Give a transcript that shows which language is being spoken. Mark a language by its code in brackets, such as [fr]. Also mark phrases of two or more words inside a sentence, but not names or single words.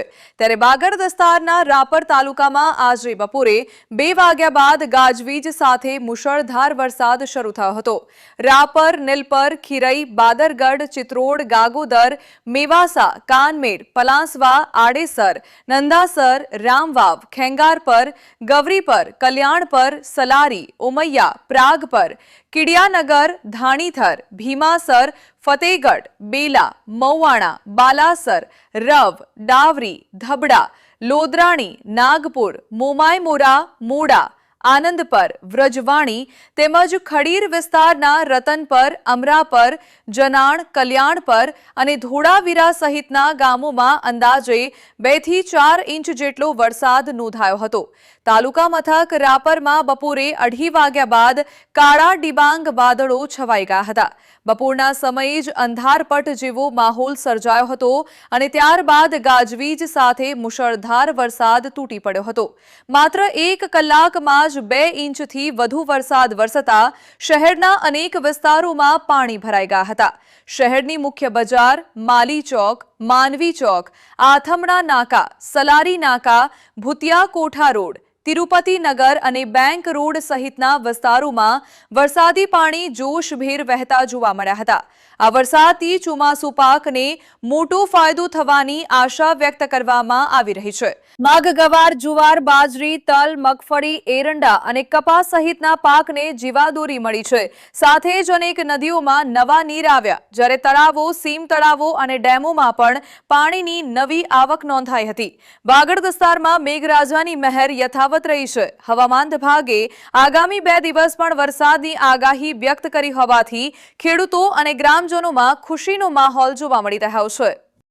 [gu] ત્યારે બાગડ વિસ્તારના રાપર તાલુકામાં આજે બપોરે 2 વાગ્યા બાદ ગાજવીજ સાથે મુશળધાર વરસાદ શરૂ થયો હતો। રાપર, નીલપર, ખીરઈ, બાદરગઢ, ચિત્રોડ, ગાગોદર, મેવાસા, કાનમેર, પલાસવા, આડેસર, નંદાસર, રામવાવ, ખેંગારપર, ગવરીપર, કલ્યાણપર, सलारी, उमैया, प्रागपर, किडियानगर, धाणीथर, भीमासर, फतेहगढ़, बेला, મૌવાણા, બાલાસર, રવ, ડાવરી, ધબડા, લોદરાણી, નાગપુર, મોમાયમોરા, મોડા, આનંદપર, વ્રજવાણી તેમજ ખડીર વિસ્તારના રતનપર, અમરાપર, જનાણ, કલ્યાણપર અને ધોળાવીરા સહિતના ગામોમાં અંદાજે 2 થી 4 ઇંચ જેટલો વરસાદ નોંધાયો હતો। તાલુકા મથક રાપરમાં બપોરે 2:30 વાગ્યા બાદ કાળા ડિબાંગ વાદળો છવાઈ ગયા હતા। बपोરના સમયે જ અંધારપટ જેવો માહોલ સર્જાયો હતો અને ત્યારબાદ ગાજવીજ સાથે મુશળધાર વરસાદ તૂટી પડ્યો હતો। માત્ર 1 કલાકમાં જ 2 ઇંચથી વધુ વરસાદ વરસતા શહેરના અનેક વિસ્તારોમાં પાણી ભરાઈ ગયા હતા। શહેરની મુખ્ય બજાર, માલી ચોક, માનવી ચોક, આથમણા નાકા, સલારી નાકા, ભૂતિયા કોઠા રોડ, तिरुपति नगर અને બેંક રોડ સહિતના વિસ્તારોમાં વરસાદી પાણી જોશભેર વહેતા જોવા મળ્યા હતા। આ વરસાદથી ચોમાસુ પાકને મોટો ફાયદો થવાની આશા વ્યક્ત કરવામાં આવી રહી છે। માગ, ગવાર, જુવાર, બાજરી, તલ, મગફળી, એરંડા અને કપાસ સહિતના પાકને જીવાદોરી મળી છે। સાથે જ અનેક નદીઓમાં નવા નીર આવ્યા, જ્યારે તળાવો, સીમ તળાવો અને ડેમોમાં પણ પાણીની નવી આવક નોંધાઈ હતી। બાગડ વિસ્તારમાં મેઘરાજાની મહેર યથાવત [hi] रही है। [gu] હવામાન વિભાગે આગામી 2 દિવસ પણ વરસાદની આગાહી વ્યક્ત કરી હોવાથી ખેડૂતો અને ગ્રામજનોમાં ખુશીનો માહોલ જોવા મળી રહ્યો છે।